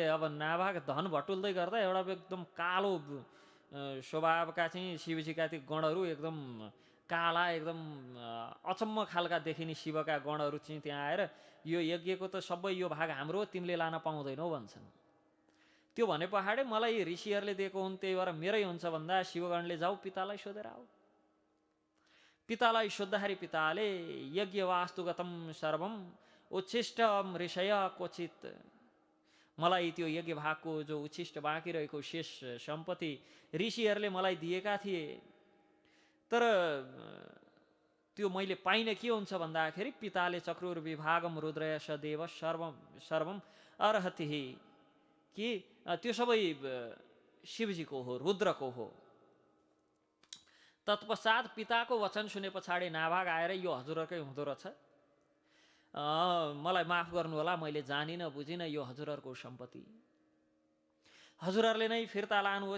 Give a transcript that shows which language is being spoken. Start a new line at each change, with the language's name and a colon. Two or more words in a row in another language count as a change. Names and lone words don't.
Nepali: अब नाभाग धन भटुल्दै गर्दा एउटा एकदम कालो स्वभावका चाहिँ शिवजीका ती गणहरू एकदम काला, एकदम अचम्म खालका देखिने शिवका गणहरू चाहिँ त्यहाँ आएर यो यज्ञको त सबै यो भाग हाम्रो, तिमीले लान पाउँदैनौ भन्छन्। त्यो भने पहाडे मलाई ऋषिहरूले दिएको हुन्, त्यही भएर मेरै हुन्छ भन्दा शिवगणले जाऊ पितालाई सोधेर आऊ। पितालाई सोद्धाखेरि पिताले
Sanskrit: यज्ञ वास्तुगतम सर्वम उच्छिष्टम ऋषय क्वचित,
Nepali: मलाई त्यो यज्ञ भागको जो उच्छिष्ट बाँकी रहेको शेष सम्पत्ति ऋषिहरूले मलाई दिएका थिए, तर त्यो मैले पाइनँ। के हुन्छ भन्दाखेरि पिताले
Sanskrit: चक्रुर विभागम रुद्रय सदेव सर्वम अर्हति,
Nepali: कि त्यो सबै शिवजीको हो, रुद्रको हो। तत्पश्चात पिताको वचन सुने पछाडि नाभाग आएर यो हजुरहरूकै हुँदो रहेछ, मलाई माफ गर्नु होला, मैले जानिनँ बुझिनँ, यो हजुरहरूको सम्पत्ति, हजुरहरूले नै फिर्ता लानुहोस्।